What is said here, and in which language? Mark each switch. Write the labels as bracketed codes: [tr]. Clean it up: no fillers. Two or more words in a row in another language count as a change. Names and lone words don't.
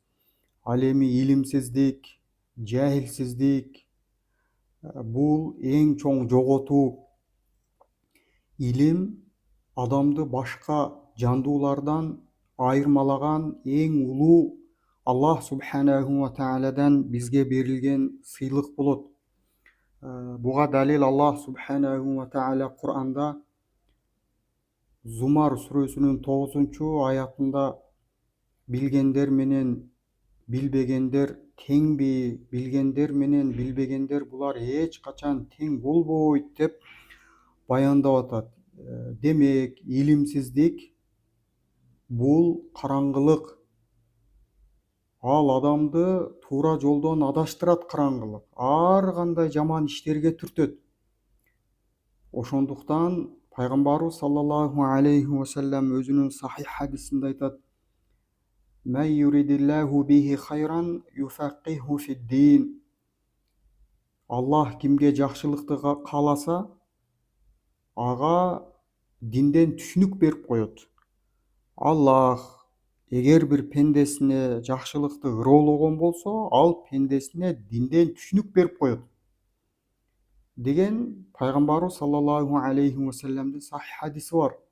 [ky] Ал эми илимсиздик, жахилсиздик бул эң чоң жоготуу. Илим адамды башка жандуулардан айырмалаган эң улуу Аллах [ar] سبحانه وتعالىдан [ky] бизге берилген сыйлык болот. Буга далил Аллах [ar] سبحانه وتعالى [ky] Кур'анда Зумар сүрөсүнүн 9-аятында билгендер менен билбегендер теңби, билгендер менен билбегендер булар эч качан тең болбойт деп баяндап атат. Демек, илимсиздик бул караңгылык. Ал адамды туура жолдон адаштырат караңгылык. Ар кандай жаман иштерге түртөт. Ошондуктан пайгамбарыбыз [ar] صلى الله عليه وسلم [ky] өзүнүн сахих хадисинде айтат: [ar] "من يرد الله به خيرا يفقهه في الدين." [ky] Аллах кимге жакшылыкты кааласа, ага динден түшүнүк берип коет. Аллах эгер бир пендесине жакшылыкты ыроолагон болсо, ал пендесине динден түшүнүк берип коет деген пайгамбарыбыз [ar] صلى الله عليه وسلمдын [ky] сахих хадиси бар.